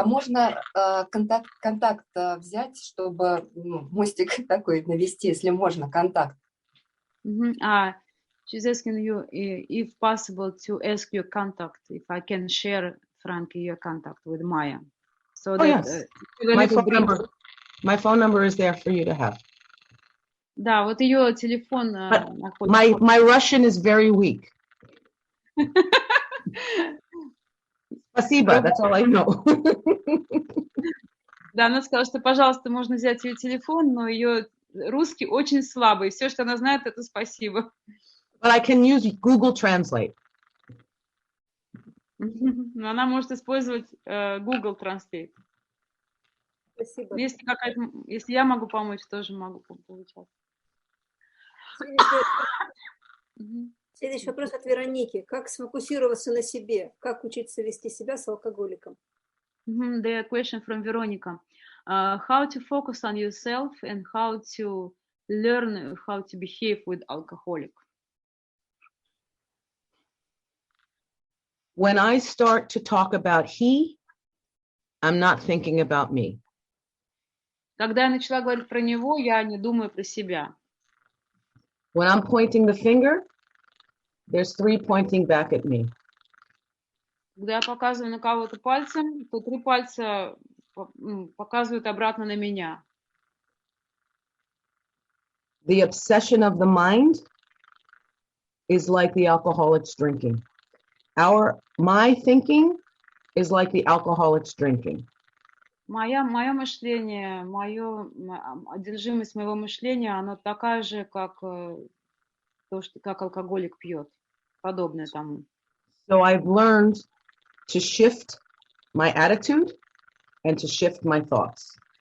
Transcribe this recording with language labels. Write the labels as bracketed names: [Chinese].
[Russian] А можно контакт взять, чтобы мостик такой навести, если можно, контакт? [English] She's asking you if possible to ask your contact, if I can share, Frankie, your contact with Maya. So yes. My phone number is there for you to have. [Russian] Да, вот ее телефон. [English] My Russian is very weak. [Russian] Спасибо, [English] that's all I know. [Russian] Да, она сказала, что, пожалуйста, можно взять ее телефон, но ее русский очень слабый. Все, что она знает, это спасибо. [English] But I can use Google Translate. [Russian] Но она может использовать Google Translate. Спасибо. Если я могу помочь, тоже могу получать. Следующий вопрос от Вероники. Как сфокусироваться на себе? Как учиться вести себя с алкоголиком? [English] The question from Veronica. How to focus on yourself and how to learn how to behave with alcoholic? When I start to talk about he, I'm not thinking about me. [Russian] Когда я начала говорить про него, я не думаю про себя. [English] When I'm pointing the finger, there's 3 pointing back at me. [Russian] Когда я показываю на кого-то пальцем, то 3 пальца показывают обратно на меня. [English] The obsession of the mind is like the alcoholic's drinking. My thinking is like the alcoholic's drinking. [Russian] Мое мышление, одержимость моего мышления, оно такая же, как как алкоголик пьет, подобное тому. [English] So I've learned to shift my attitude and to shift my thoughts.